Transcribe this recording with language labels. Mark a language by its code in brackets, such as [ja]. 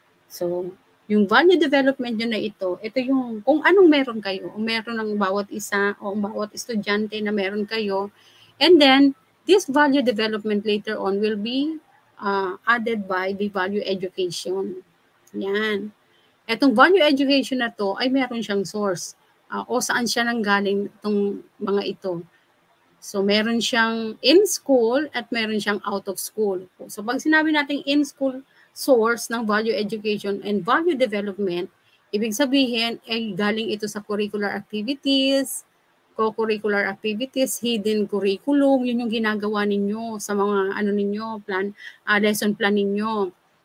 [tl] So, yung value development nyo na ito yung kung anong meron kayo. O meron ng bawat isa o bawat estudyante na meron kayo. [en] And then, this value development later on will be added by the value education. [tl] Yan. Etong value education na to ay meron siyang source. O saan siya nanggaling itong mga ito. So, meron siyang in-school at meron siyang out of school. So, pag sinabi natin in-school source ng value education and value development, ibig sabihin ay galing ito sa [en] curricular activities, co-curricular activities, hidden curriculum, [tl] yun yung ginagawa ninyo sa mga lesson plan ninyo.